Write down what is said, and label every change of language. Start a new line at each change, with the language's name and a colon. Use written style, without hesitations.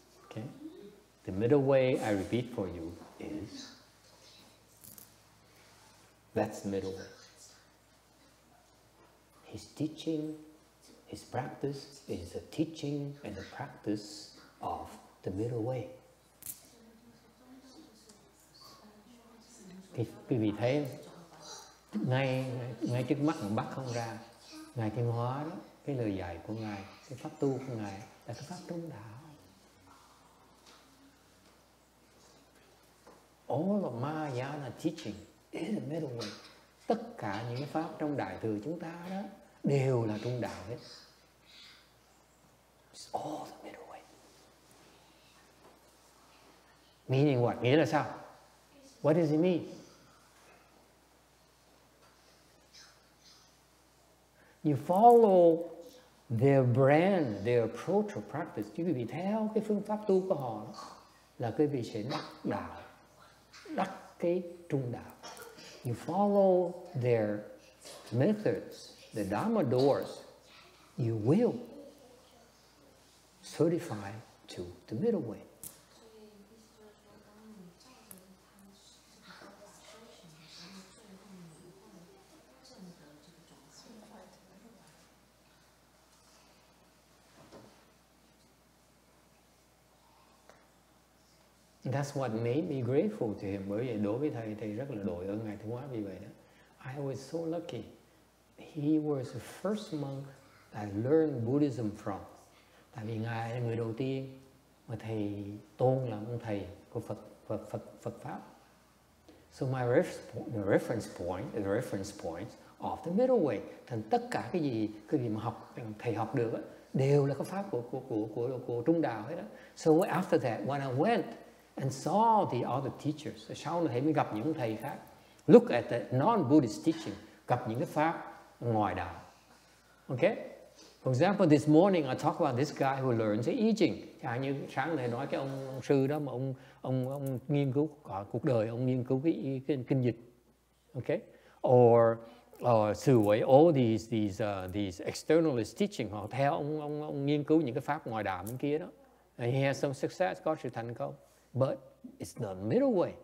English: Okay. The middle way, I repeat for you, is that's the middle way. His teaching, his practice is the teaching and the practice of the middle way.
Vietnamese: Quý vị thấy ngay trước mắt mà bắt không ra, Ngài Thiên Hóa đó, cái lời dạy của Ngài, cái pháp tu của Ngài là cái pháp trung đạo.
English: All of Mahayana teaching is the middle way.
Vietnamese: Tất cả những cái pháp trong Đại Thừa chúng ta đó đều là trung đạo hết.
English: It's all the middle way. Meaning what?
Vietnamese: Nghĩa là sao?
English: What does it mean? You follow their brand, their approach of practice.
Vietnamese: Chứ quý vị theo cái phương pháp tu của họ là quý vị sẽ đắc đạo, đắc cái trung đạo.
English: You follow their methods, the Dharma doors, you will certify to the middle way. That's what made me grateful to him.
Vietnamese: Bởi vì đối với thầy rất là đội ơn Ngài Thiên Hóa vì vậy đó.
English: I was so lucky. He was the first monk I learned Buddhism from.
Vietnamese: Tại vì Ngài là người đầu tiên mà thầy tôn làm ông thầy của Phật pháp.
English: So my reference point of the middle way.
Vietnamese: Thành tất cả cái gì mà thầy học được đó, đều là cái pháp của trung đạo hết đó.
English: So after that, when I went and saw the other teachers,
Vietnamese: sau này thầy mới gặp những thầy khác.
English: Look at the non-Buddhist teaching,
Vietnamese: gặp những cái pháp ngoài đạo.
English: Okay? For example, this morning I talked about this guy who learns the I Ching.
Vietnamese: Chẳng như sáng thầy nói cái ông sư đó mà ông nghiên cứu cả cuộc đời, ông nghiên cứu cái kinh dịch. Okay? Or Sư ấy,
English: all these externalist teaching,
Vietnamese: họ theo ông nghiên cứu những cái pháp ngoài đạo bên kia đó.
English: And he has some success,
Vietnamese: có sự thành công.
English: But it's the middle way.